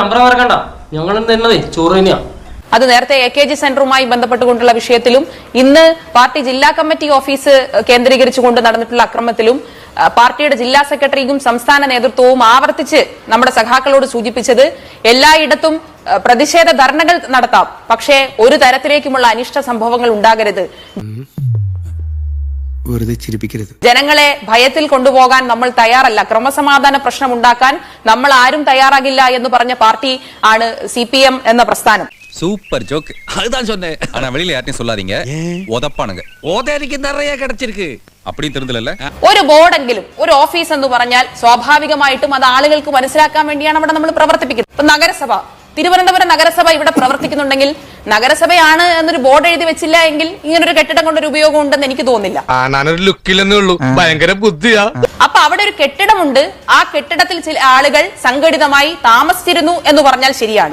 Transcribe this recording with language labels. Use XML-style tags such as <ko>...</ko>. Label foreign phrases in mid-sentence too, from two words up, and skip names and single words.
<ml>അത് നേരത്തെ AKG സെന്ററുമായി ബന്ധപ്പെട്ടുകൊണ്ടുള്ള വിഷയത്തിലും ഇന്ന് പാർട്ടി ജില്ലാ കമ്മിറ്റി ഓഫീസ് കേന്ദ്രീകരിച്ചുകൊണ്ട് നടന്നിട്ടുള്ള അക്രമത്തിലും പാർട്ടിയുടെ ജില്ലാ സെക്രട്ടറിയും സംസ്ഥാന നേതൃത്വവും ആവർത്തിച്ച് നമ്മുടെ സഖാക്കളോട് സൂചിപ്പിച്ചത് എല്ലായിടത്തും പ്രതിഷേധ ധർണകൾ നടത്താം, പക്ഷേ ഒരു തരത്തിലേക്കുമുള്ള അനിഷ്ട സംഭവങ്ങൾ ഉണ്ടാകരുത്. ജനങ്ങളെ ഭയത്തിൽ കൊണ്ടുപോകാൻ നമ്മൾ തയ്യാറല്ല, ക്രമസമാധാന പ്രശ്നം ഉണ്ടാക്കാൻ നമ്മൾ ആരും തയ്യാറാകില്ല എന്ന് പറഞ്ഞ പാർട്ടി ആണ് CPM എന്ന പ്രസ്ഥാനം.</ml> <ta>சூப்பர் ஜோக். அதுதான் சொன்னேன். ஆனா வெளியில யார்ட்டையும் சொல்லாதீங்க. உதப்பானுங்க. ஓதேரிக்கு நிறைய கிடைச்சிருக்கு. அப்படியும் தெரிஞ்சல.</ta> <ml>ഒരു ബോർഡെങ്കിലും ഒരു ഓഫീസ് എന്ന് പറഞ്ഞാൽ സ്വാഭാവികമായിട്ടും അത് ആളുകൾക്ക് മനസ്സിലാക്കാൻ വേണ്ടിയാണ് അവിടെ നമ്മൾ പ്രവർത്തിപ്പിക്കുന്നത്. ഇപ്പൊ നഗരസഭ, തിരുവനന്തപുരം നഗരസഭ ഇവിടെ പ്രവർത്തിക്കുന്നുണ്ടെങ്കിൽ നഗരസഭയാണ് എന്നൊരു ബോർഡ് എഴുതി വെച്ചില്ല എങ്കിൽ ഇങ്ങനൊരു കെട്ടിടം കൊണ്ടൊരു ഉപയോഗം ഉണ്ടെന്ന് എനിക്ക് തോന്നുന്നില്ല. അപ്പൊ അവിടെ ഒരു കെട്ടിടമുണ്ട്, ആ കെട്ടിടത്തിൽ ചില ആളുകൾ സംഘടിതമായി താമസിച്ചിരുന്നു എന്ന് പറഞ്ഞാൽ ശരിയാണ്.</ml>